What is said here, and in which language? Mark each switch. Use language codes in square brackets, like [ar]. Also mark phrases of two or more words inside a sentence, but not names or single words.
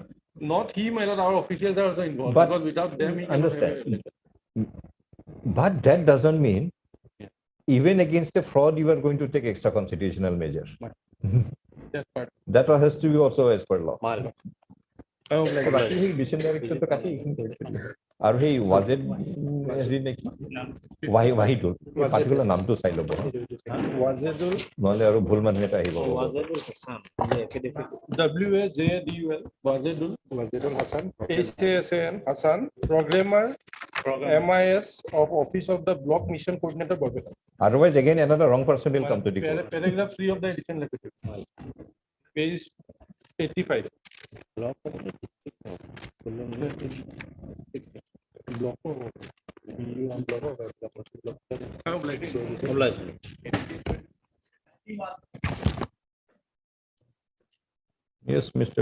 [en] Not he, my lord, our officials are also involved. But because without them, he cannot have a understand. letter. But that doesn't mean even against a fraud, you are going to take extra constitutional measures. That's part. That has to be also as per law. Oh, like [as] বাকি সেই [en] mission director [as] তো কাটি এইখিনি কৰি থৈ দিলে। আৰু সেই ৱাজেদ হেৰি নেকি ৱাহিদুল পাৰ্টিকুলাৰ নামটো চাই ল'ব Wazedul. নহ'লে আৰু ভুল মানুহ এটা আহিব [en] Wazedul Hassan, the affidavit. WAJDUL. Wazedul. Wazedul Hassan. HASAN Hassan. Programmer. MIS of Office of the Block Mission Coordinator Borbeta. otherwise again another wrong person will come to the court. Paragraph 3 of the edition letter. Page 85. Block of the Yes, Mr.